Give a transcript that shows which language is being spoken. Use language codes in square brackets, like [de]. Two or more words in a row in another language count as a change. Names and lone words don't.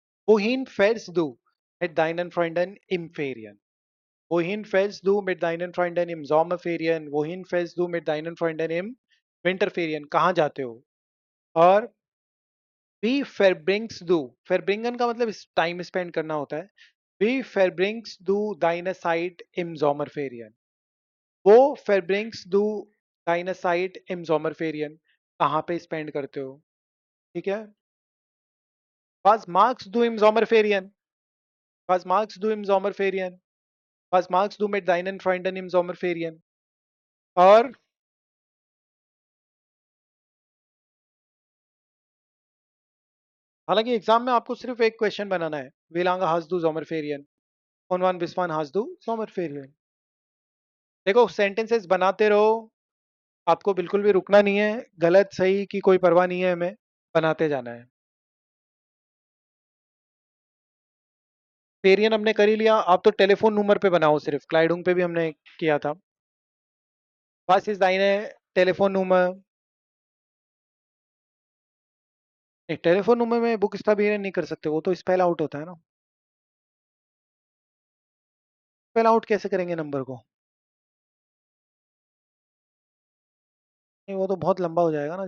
[de] Wohin fällst du mit deinen Freunden im Ferien? Wohin fällst du mit deinen Freunden im Sommerferien? Wohin fällst du mit deinen Freunden im Winterferien? [hi] कहाँ जाते हो? और [de] wie verbringst du? [hi] Verbringen का मतलब [en] time spend [hi] करना होता है. [de] Wie verbringst du deine Zeit im Sommerferien? Wo verbringst du deine Zeit im Sommerferien? [hi] कहाँ पे स्पेंड करते हो? ठीक है. [de] Was magst du im Sommerferien? Was magst du im Sommerferien? Was magst du mit deinen Freunden im Sommerferien? [hi] और हालांकि एग्जाम में आपको सिर्फ एक क्वेश्चन बनाना है. [de] Wie lange hast du Sommerferien? Und wann bis wann hast du Sommerferien? [hi] देखो सेंटेंसेस बनाते रहो. आपको बिल्कुल भी रुकना नहीं है. गलत सही की कोई परवाह नहीं है. हमें बनाते जाना है. फेरियन हमने कर ही लिया. आप तो [en] telephone number [hi] पे बनाओ. सिर्फ क्लाइडुंग पे भी हमने किया था. [de] Was ist deine Telefonnummer? [hi] नहीं, [en] telephone number [hi] में बुक स्टाबिलियन नहीं कर सकते. वो तो [en] spell out [hi] होता है ना. [en] spell out [hi] कैसे करेंगे नंबर को? नहीं, वो तो बहुत लंबा हो जाएगा ना.